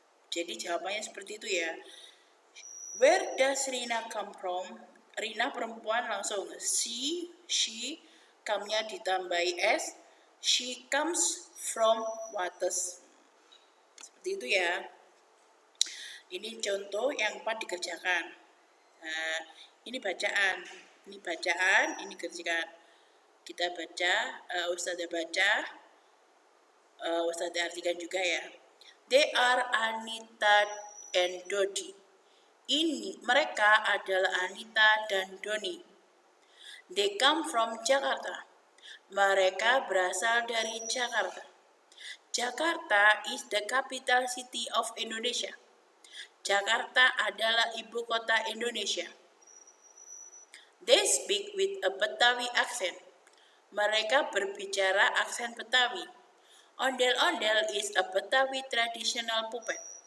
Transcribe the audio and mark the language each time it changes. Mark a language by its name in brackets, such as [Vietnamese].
[Indonesian] Jadi jawabannya seperti itu ya. [English] Where does Rina come from? [Indonesian] Rina perempuan langsung she, come-nya ditambahi S. [English] She comes from Wates. [Indonesian] Seperti itu ya. Ini contoh yang 4 dikerjakan. Nah, ini bacaan. Ini kerjakan. Kita baca, Ustazah baca, Ustazah artikan juga ya. [English] They are Anita and Dodi. [Indonesian] Mereka adalah Anita dan Doni. [English] They come from Jakarta. [Indonesian] Mereka berasal dari Jakarta. [English] Jakarta is the capital city of Indonesia. [Indonesian] Jakarta adalah ibu kota Indonesia. [English] They speak with a Betawi accent. [Indonesian] Mereka berbicara aksen Betawi. [English] Ondel-ondel is a Betawi traditional puppet.